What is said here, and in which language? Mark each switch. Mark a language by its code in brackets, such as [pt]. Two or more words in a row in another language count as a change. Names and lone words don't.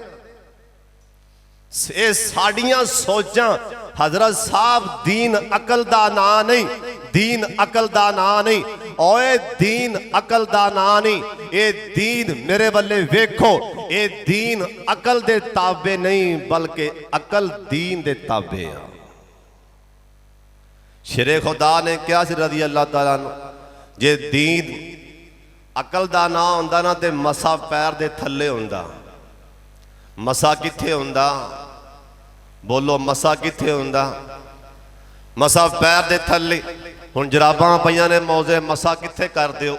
[pa] یہ ساڈیاں سوچاں حضرت صاحب، دین عقل دا نا نہیں، دین عقل دا نا نہیں، اوئے دین عقل دا نا نہیں، یہ دین میرے بلے ویکھو، یہ دین عقل دے تابع نہیں بلکہ عقل دین دے تابع آ. شیرے خدا نے کیا [ar] رضي الله تعالى عنه, [pa] جے دین عقل دا نا ہوندا نا تے مسہ پیر دے تھلے ہوندا. مسہ کتھے ہوندا؟ بولو مسہ کتھے ہوندا? مسہ پیر دے تھلے. ہن جراباں پئیاں نے موزے، مسہ کتھے کر دیو?